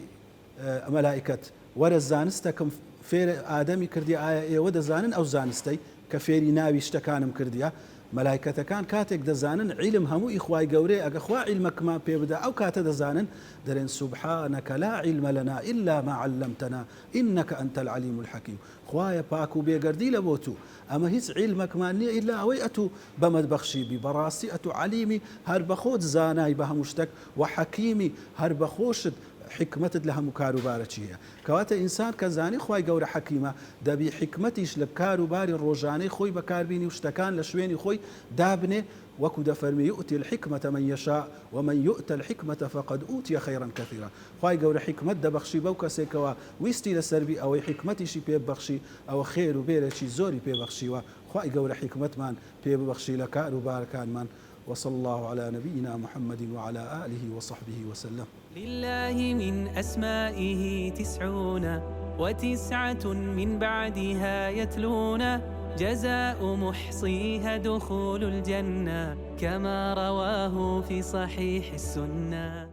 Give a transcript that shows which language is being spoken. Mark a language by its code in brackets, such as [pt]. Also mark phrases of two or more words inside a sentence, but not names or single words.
[ckb] مەلایکەت وەرە زانستەکەم فێر ئادەمی کردی ئایا ئێوە دەزانن ئەو زانستەی کە فێری ناوی شتەکانم کردیە مەلایکەتەکان کاتێک دەزانن عیلم هەموو ئیخوای گەورەی ئەگە خوا عیلمەکمان پێ بدە ئەو کاتە دەزانن دەرێن [ar] سوبحانەکە لا عیلمە لەنا إلا ما علمتنا إنك أنت العليم الحكيم. [ckb] خوایە پاک و بێگەردی لە بۆ تو، ئەمە هیچ عیلمەکمان نییە ئیلا ئەوەی ئەتوو بەمەد بەخشیبی بەڕاستی ئەتوو عەلیمی هەر بەخۆت زانای بە هەموو شتێک و حەکیمی هەر بەخۆشت حکمتت لە هەموو کاروبارە چیە. کەواتە ئینسان کە زانی خوای گەورە حەکیمە دەبی حکمەتیش لە کاروباری ڕۆژانەی خۆی بەکاربینی و شتەکان لە شوێنی خۆی دابنێ وەکو دەفەرمی [ar] يؤتي الحكمة من يشاء ومن يؤت الحكمة فقد أوتي خيرا كثيرا. [ckb] خوای گەورە حکمت دەبەخشی بەو کەسێکەوە ویستی لەسەربی ئەوەی حکمەتیشی پێ ببەخشی ئەوە خێر و بێرێکی زۆری پێبەخشیوە. خوای گەورە حکمتمان پێ ببەخشی لە کاروبارەکانمان. [ar] وصلى الله على نبينا محمد وعلى آله وصحبه وسلم. لله من أسمائه 99 من بعدها يتلون جزاء محصيها دخول الجنة كما رواه في صحيح السنة.